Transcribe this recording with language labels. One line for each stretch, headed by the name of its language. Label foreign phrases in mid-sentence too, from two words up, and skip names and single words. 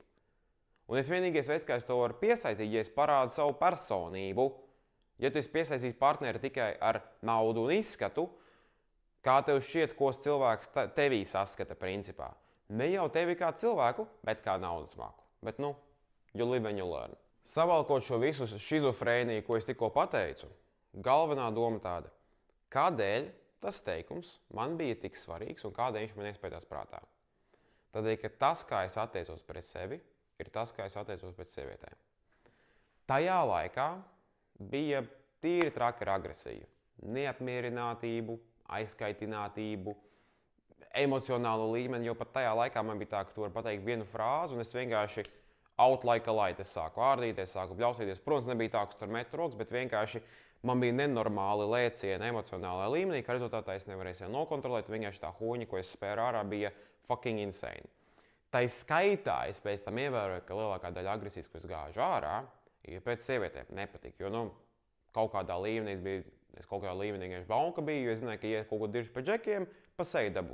Latvian: Un es vienīgais veids, kā es to varu piesaistīt, ja es parādu savu personību. Ja tu esi piesaistījis partneri tikai ar naudu un izskatu, kā tev šķiet, ko cilvēks tevī saskata principā? Ne jau tevi kā cilvēku, bet kā naudas maku. Bet
English: you live and you learn.
Latvian: Savalkot šo visu šizofrēniju, ko es tikko pateicu, galvenā doma tāda, kādēļ tas teikums man bija tik svarīgs un kādēļ viņš man iespējās prātā? Tādēļ, ka tas, kā es attiecos pret sevi, ir tas, kā es attiecos pret sievietēm. Tajā laikā bija tīri traka ar agresiju, neapmierinātību, aizskaitinātību, emocionālu līmeni, jo pat tajā laikā man bija tā, ka tu vari pateikt vienu frāzi, un es vienkārši
English: out like a light,
Latvian: es sāku ārdīties, sāku bļausīties. Protams, nebija tā, ka tur metu rokas, bet vienkārši man bija nenormāli lēcieni emocionālajā līmenī, ka rezultātā es nevarēju sev nokontrolēt, vienkārši tā huņa, ko es spēru ārā, bija
English: fucking insane.
Latvian: Tai skaitā es pēc tam ievēroju, ka lielākā daļa agresijas, ko es gāžu ārā, ir pēc sievietēm nepatīk, jo kaut kādā līmenī es kaut kādā līmenī vienkārši baunka biju, jo es zināju, ka, ja kaut ko diršu pa džekiem, pa seju dabūšu.